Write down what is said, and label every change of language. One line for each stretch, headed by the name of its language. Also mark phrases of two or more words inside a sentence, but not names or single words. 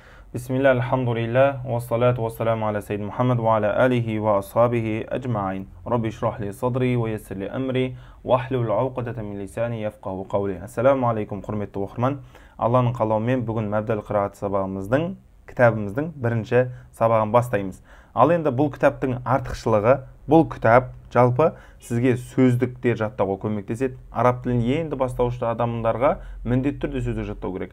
Arabic: بسم الله، الحمد لله، والصلاة والسلام على سيد محمد وعلى آله وأصحابه أجمعين. رب اشرح لي صدري ويسر لي أمري واحلل عقدة من لساني يفقهوا قولي. السلام عليكم,
Kazakh: құрметті оқырман. Алланың қалауымен бүгін мәбдәл қираат сабағымыздың, кітабымыздың бірінші сабағын бастаймыз. Ал енді бұл кітаптың артықшылығы, бұл кітап жалпы сізге сөздіктер жаттауға көмектеседі. Араб тілін енді бастаушы адамдарға міндетті түрде сөздік жаттау керек.